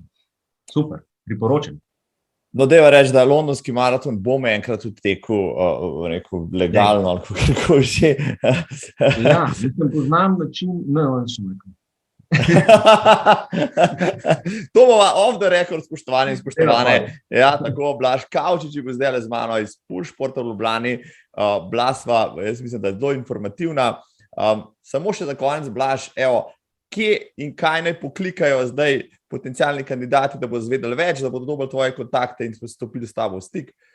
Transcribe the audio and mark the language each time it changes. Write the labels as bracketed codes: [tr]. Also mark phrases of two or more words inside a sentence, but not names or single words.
[sl] Super, priporočam. No, dajva reči, da londonski maraton bom enkrat odtekel legalno, ali kako že. Ja, mislim, poznam način, rekel. To bova [en] off the record, [sl] spoštovani in spoštovane. Ja, tako, Blaž Kavčič bo zdaj z mano iz Pool športa v Ljubljani. Blasva, jaz mislim, da je zelo informativna. Samo še za konec, Blaž, evo, kje in kaj naj poklikajo zdaj potencialni kandidati, da bo zvedeli več, da bodo dobili tvoje kontakte in stopili s tabo v stik?